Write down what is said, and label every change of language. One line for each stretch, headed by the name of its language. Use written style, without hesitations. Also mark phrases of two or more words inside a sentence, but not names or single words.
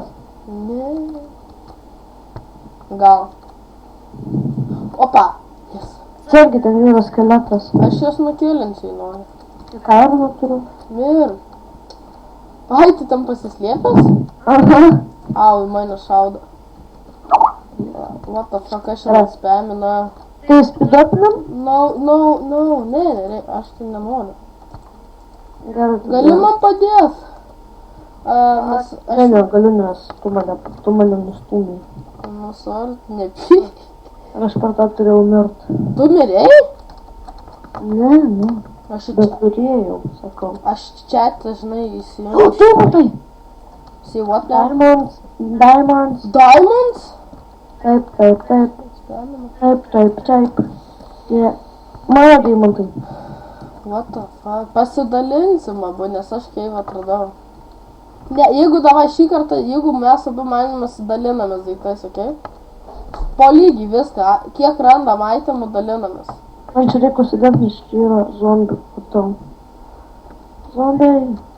Lithuanian: Ne. Gal. Opa. Yes. Čia irgi ten yra skeletas. Aš jas nukilinsiu, noriu. Ką ir neturiu? Mir. Ai, tu tam pasislėpęs? Aha. Au, į mane šaudo.
English: What the fuck,
Lithuanian: aš jau spamina. Tai spidopinam? No, ne, aš tai nenoriu. Gerai. Gali man padėt? Nes aš... Ne, galiu, nes tu mane nustūmei. Nu, sorry, nepyk. Ir aš per tą turėjau mirt. Tu mirėjai? Ne. Aš Bet turėjau, sakau. Aš čia, žinai, O, įsijungiu. tai matai!
English: See what now? Diamonds. Diamonds?
Lithuanian: Taip. Spamina. Taip. Jie. Mano deimantai.
English: What the fuck?
Lithuanian: Pasidalinsim abu, nes aš keivą atradau. Ne, jeigu davai šį kartą, jeigu mes abu manimės dalinamės daiktais, okei? Po lygiai viską, kiek randam itemų dalinamės. Man čia reikia užsidėti, nes čia yra zombių, matau. Zombiai.